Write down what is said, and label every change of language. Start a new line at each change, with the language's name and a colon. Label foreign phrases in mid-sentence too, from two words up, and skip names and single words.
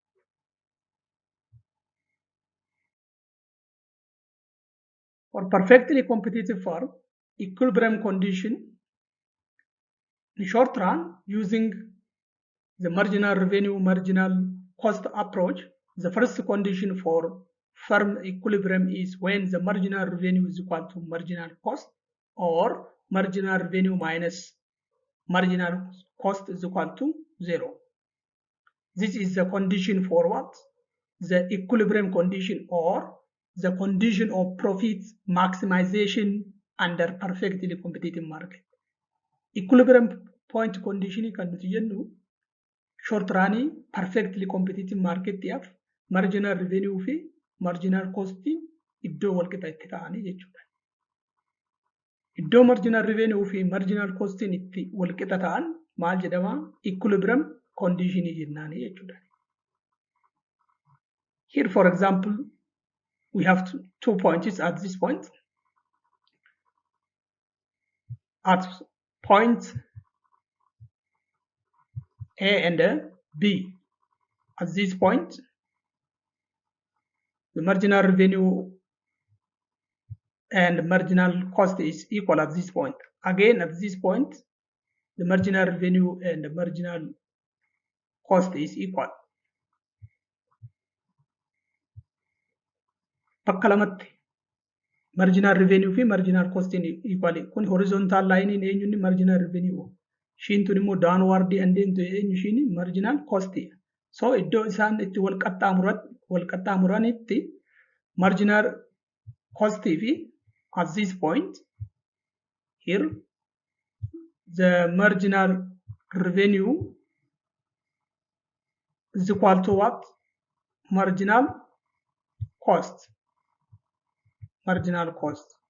English: For perfectly competitive firm, equilibrium condition, in short run, using the marginal revenue, marginal cost approach, the first condition for firm equilibrium is when the marginal revenue is equal to marginal cost or marginal revenue minus marginal cost is equal to 0. This is the condition for what? The equilibrium condition or the condition of profit maximization under perfectly competitive market. Equilibrium point condition
Oromo: kan nuti jennu
English: short run perfectly competitive market
Oromo: tiaf
English: marginal revenue
Oromo: fi
English: marginal cost
Oromo: iddoo wal qixa itti ta'anii jechuudha. Iddoo
English: marginal revenue
Oromo: fi
English: marginal cost
Oromo: itti wal qixa ta'an maal jedhama?
English: Equilibrium condition
Oromo: jennaani jechuudha.
English: Here, for example, we have two points at this point. At point A and B, at this point, the marginal revenue and marginal cost is equal at this point. Again, at this point, the marginal revenue and the marginal cost is equal.
Oromo: Bakka lamatti
English: marginal revenue
Oromo: fi
English: marginal cost equal.
Oromo: Kun
English: horizontal line
Oromo: in eenyuun
English: marginal revenue.
Oromo: Ishiin tun immoo
English: downward and into
Oromo: eenyu ishiin
English: marginal cost. So
Oromo: iddoo isaan itti wal qaxxaamuranitti marginal cost fi
English: at this point here the marginal revenue is equal to what? Marginal cost. Marginal cost.